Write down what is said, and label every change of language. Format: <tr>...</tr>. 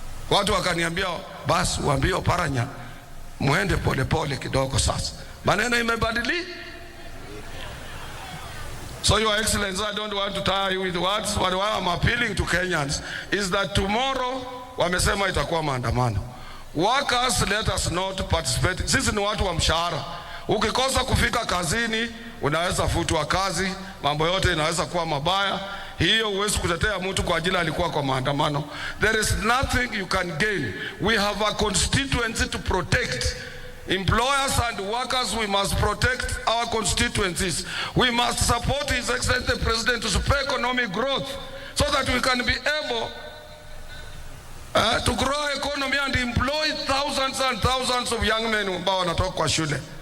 <sw>Watu wakaniambia basi waambie Oparanya muende pole kidogo sasa, maneno imebadilika.</sw> <en>So Your Excellency, I don't want to tire you with words, but what I'm appealing to Kenyans is that tomorrow</en> <sw>wamesema itakuwa maandamano.</sw> <en>Workers, let us not participate.</en> <sw>Sisi ni watu wa mshahara. Ukikosa kufika kazini, unaweza futwa kazi, mambo yote inaweza kuwa mabaya. Hiyo huwezi kutetea mtu kwa ajili alikuwa kwa maandamano.</sw> <en>There is nothing you can gain. We have a constituency to protect. Employers and workers, we must protect our constituencies. We must support His Excellency the President to spur economic growth so that we can be able to grow economy and employ thousands and thousands of young men</en> <sw>ambao wanatoka kwa shule.</sw>